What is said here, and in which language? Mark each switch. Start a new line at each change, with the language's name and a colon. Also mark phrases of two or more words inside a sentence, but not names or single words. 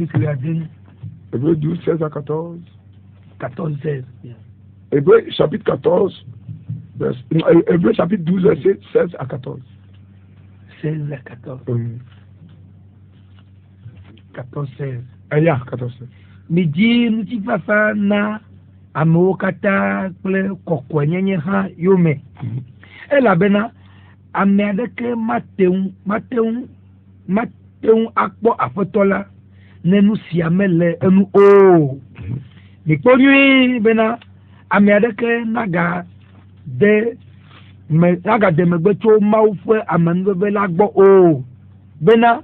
French: Hébreux 12, 16 à 14. 14-16. Hébreux chapitre 14. Hébreux chapitre 12, verset 16 à 14. 16 à 14. 14-16. 14-16.
Ewe: Midi nutifafa na amokata kple kokwenyenye ha yome. Elabena ame adeke mateun akpɔ aƒetɔ la ne nu sia mele enu o. Mikpɔ nyuie bena ame adeke naga de megbe tso Mawu ƒe amenuveve la gbɔ o.